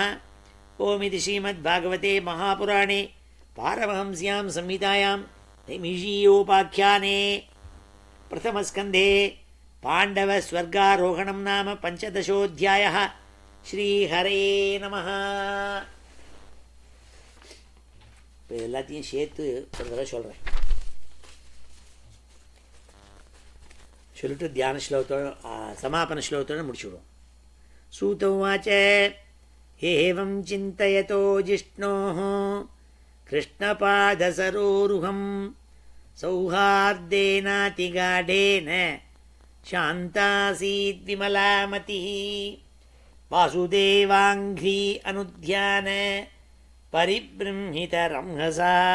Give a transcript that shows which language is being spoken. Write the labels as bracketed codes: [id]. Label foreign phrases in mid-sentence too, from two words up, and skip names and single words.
[sa] ओमिति श्रीमद्भागवते महापुराणे पारमहंस्यां संहितायां नैमिषीयोपाख्याने प्रथमस्कन्धे पाण्डवस्वर्गारोहणं नाम 15. श्रीहरे नमः। [ta] எல்லாத்தையும் சேர்த்து ஒரு தடவை சொல்கிறேன். சொல்லிட்டு தியான ஸ்லோகத்தோட சமாபன ஸ்லோகத்தோடு முடிச்சுடுவோம். [sa] सूत उवाच एवं चिन्तयतो जिष्णोः कृष्णपादसरोरुहं सौहार्देनातिगाढेन शान्तासीद्विमला मतिः वासुदेवाङ्घ्री अनुध्यान परिबृंहितरंहसा